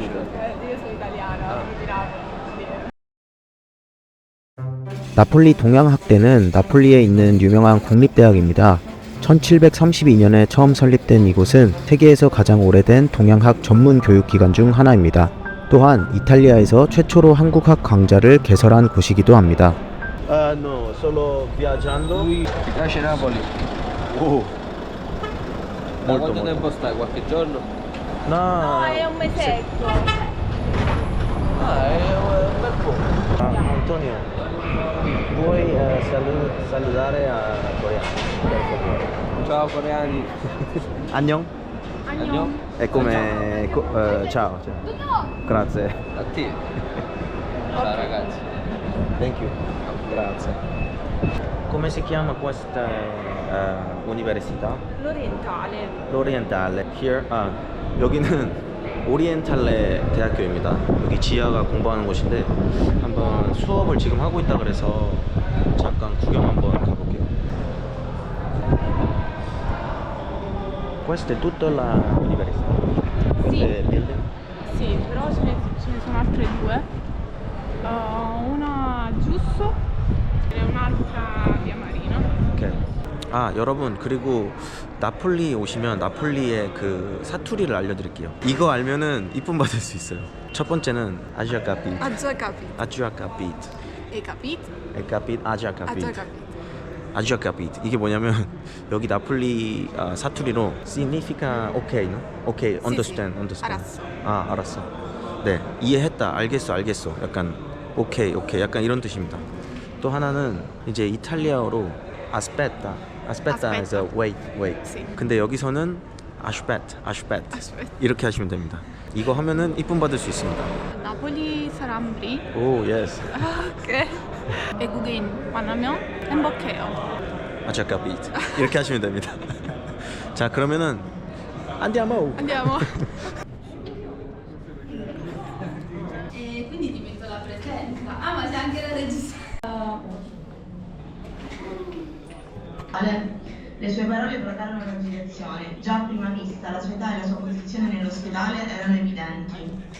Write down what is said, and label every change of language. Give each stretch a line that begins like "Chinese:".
Italian: io sono italiana, di Napoli.
Korean: 나폴리 동양학대는 나폴리에 있는 유명한 국립대학입니다. 1732년에 처음 설립된 이곳은 세계에서 가장 오래된 동양학 전문 교육기관 중 하나입니다. 또한 이탈리아에서 최초로 한국학 강좌를 개설한 곳이기도 합니다.
Italian: No, solo viaggiando. Ti piace Napoli? Oh. Da quanto tempo stai? Qualche giorno? No, è un mesetto. Ah, è un bel po'. Antonio, puoi salutare a coreano, per favore? Ciao coreani. 안녕. Andiamo? È come ciao. Grazie. A te. Ciao ragazzi.
English: Thank you.
Italian: Grazie. Come si chiama questa università? L'orientale.
English: L'Orientale. Here.
Korean: 여기는 오리엔탈레 대학교입니다. 여기 지아가 공부하는 곳인데 한번 수업을 지금 하고 있다 그래서 잠깐 구경 한번 가볼게요.
Italian: Questa è tutta la università. Sì.
English: Building?
Italian: Sì, però ce ne sono altre due. Una giusto e un'altra via Marina.
Korean: 오케이. 여러분 그리고 나폴리 오시면 나폴리의 그 사투리를 알려드릴게요. 이거 알면은 이쁨 받을 수 있어요. 첫 번째는 아주아 카피트.
Italian: già capito.
Korean: 아주아 카피트.
Italian: Hai capito?
Korean: 카피트 아주아 카피트.
Italian: Già capito.
Korean: 아주아 카피트. 이게 뭐냐면 여기 나폴리 사투리로
Italian: significa okay, no?
English: Okay, understand.
Korean: 알았어. 알았어. 네, 이해했다. 알겠어. 약간 오케이. 약간 이런 뜻입니다. 또 하나는 이제 이탈리아어로 aspetta
English: is wait.
Italian: Sì.
Korean: 근데 여기서는 aspetta 이렇게 하시면 됩니다. 이거 하면은 이쁨 받을 수 있습니다. 나폴리 사람들이
English: 오, yes.
Korean: 외국인 만나면 행복해요. 아주아 카피트. 이렇게 하시면 됩니다. 자, 그러면은
Italian: andiamo. Quindi ti metto la presenza. Ah, ma c'è anche la registrazione. Le sue parole provocarono l'agitazione. Già a prima vista la sua età e la sua posizione nell'ospedale erano evidenti.